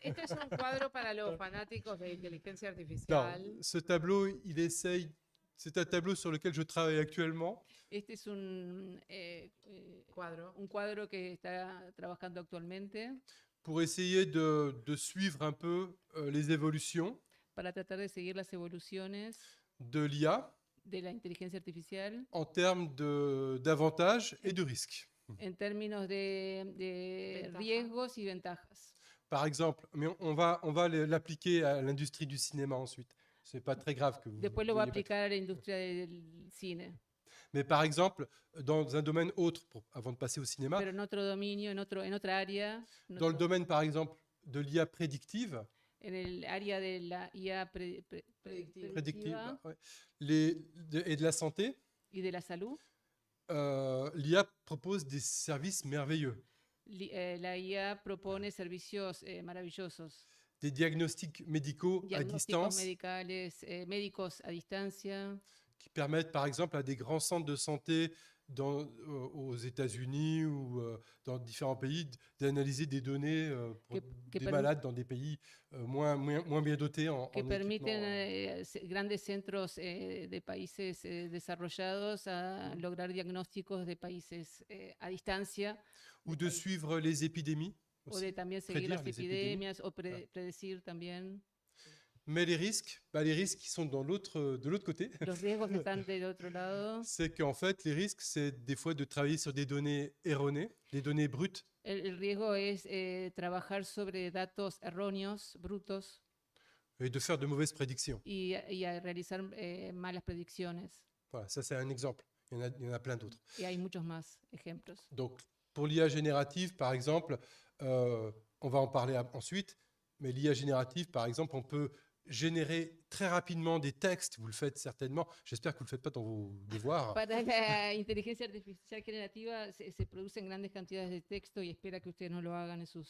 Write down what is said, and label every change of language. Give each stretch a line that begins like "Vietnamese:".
Spanish: Este es un cuadro para los fanáticos de inteligencia
French: Non,
Spanish: artificial.
French: ce tableau, c'est un tableau sur lequel je travaille actuellement
Spanish: Este es Cuadro. un cuadro que está trabajando actualmente
French: pour essayer de suivre un peu les évolutions
Spanish: para tratar de seguir las evoluciones
French: de l'IA
Spanish: de la inteligencia artificial
French: en termes d'avantages et de risques.
Spanish: en términos de Ventaja. riesgos y ventajas.
French: Par exemple, mais on va l'appliquer à l'industrie du cinéma ensuite. C'est pas très grave que vous
Spanish: Después lo va a
French: veuillez pas-
Spanish: aplicar a la industria del cine,
French: Mais par exemple, dans un domaine autre, avant de passer au cinéma,
Spanish: pero en otro dominio, en otra área,
French: dans le domaine par exemple de l'IA prédictive,
Spanish: en el área de la IA predictiva
French: ouais, et de la santé,
Spanish: y de la salud,
French: l'IA propose des services merveilleux,
Spanish: la IA propone servicios maravillosos,
French: des diagnostics médicaux à
Spanish: diagnósticos
French: distance
Spanish: médicos a distancia,
French: qui permettent par exemple à des grands centres de santé aux États-Unis ou dans différents pays d'analyser des données pour
Spanish: Que
French: des
Spanish: perm-
French: malades dans des pays moins bien dotés en
Spanish: que
French: équipement,
Spanish: permiten grandes centros de países desarrollados a lograr diagnósticos de países a distancia
French: ou de suivre les épidémies
Spanish: o
French: aussi.
Spanish: de también seguir
French: prédire
Spanish: las
French: les épidémies.
Spanish: epidemias o predecir también.
French: Mais les risques qui sont de l'autre côté,
Spanish: Los riesgos están del otro lado.
French: c'est qu'en fait, les risques, c'est des fois de travailler sur des données erronées, des données brutes,
Spanish: El riesgo es trabajar sobre datos erróneos, brutos,
French: et de faire de mauvaises prédictions.
Spanish: y a realizar malas predicciones.
French: Voilà, ça c'est un exemple. Il y en a plein d'autres.
Spanish: Y hay muchos más ejemplos.
French: Donc, pour l'IA générative, par exemple, on va en parler ensuite, mais l'IA générative, par exemple, on peut générer très rapidement des textes. Vous le faites certainement. J'espère que vous ne le faites pas dans vos devoirs.
Spanish: Para la inteligencia artificial generativa se producen grandes cantidades de texto y espera que ustedes no lo hagan en sus